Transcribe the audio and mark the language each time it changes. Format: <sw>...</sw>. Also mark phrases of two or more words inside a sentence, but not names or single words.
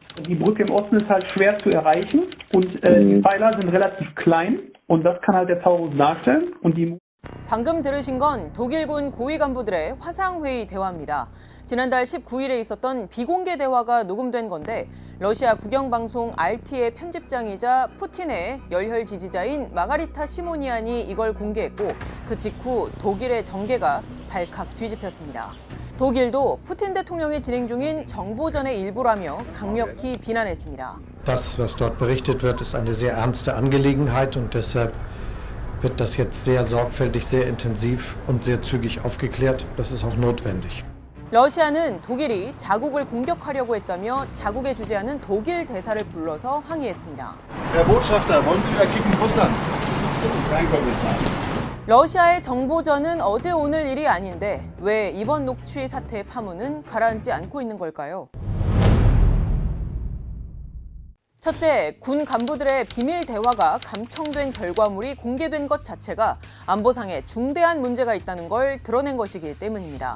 <de>Die Brücke im Osten ist halt schwer zu erreichen und die Pfeiler sind relativ klein und das kann halt der Taurus darstellen. Und die</de> <ko>방금 들으신 건 독일군 고위 간부들의 화상회의 대화입니다. 지난달 19일에 있었던 비공개 대화가 녹음된 건데 러시아 국영방송 RT의 편집장이자 푸틴의 열혈 지지자인 마가리타 시모니안이 이걸 공개했고 그 직후 독일의 정계가 발칵 뒤집혔습니다. 독일도 푸틴 대통령이 진행 중인 정보전의 일부라며 강력히 비난했습니다.</ko> <de>Das, was dort berichtet wird, ist eine sehr ernste Angelegenheit und deshalb wird das jetzt sehr sorgfältig, sehr intensiv und sehr zügig aufgeklärt. Das ist auch notwendig.</de> <ko>러시아는 독일이 자국을 공격하려고 했다며 자국에 주재하는 독일 대사를 불러서 항의했습니다.</ko> <de>Herr Botschafter, wollen Sie wieder kicken Russland?</de> <ko>러시아의 정보전은 어제 오늘 일이 아닌데 왜 이번 녹취 사태의 파문은 가라앉지 않고 있는 걸까요? 첫째, 군 간부들의 비밀 대화가 감청된 결과물이 공개된 것 자체가 안보상에 중대한 문제가 있다는 걸 드러낸 것이기 때문입니다.</ko>